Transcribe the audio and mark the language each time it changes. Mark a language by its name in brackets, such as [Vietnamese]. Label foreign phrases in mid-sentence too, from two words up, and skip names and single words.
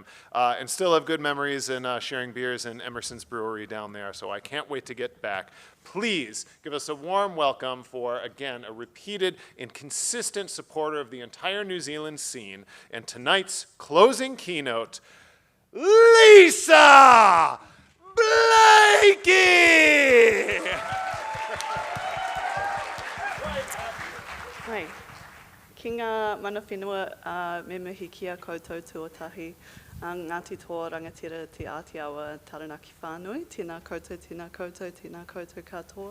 [English] And still have good memories in sharing beers in Emerson's Brewery down there, so I can't wait to get back. Please give us a warm welcome for, again, a repeated and consistent supporter of the entire New Zealand scene, and tonight's closing keynote, Lisa Blakie! [Māori] Hai, ki ngā mana whenua me mihi kia koutou tuatahi, Ngāti Toa rangatira te Ātiawa Taranaki whānui, tēnā koutou, tēnā koutou katoa.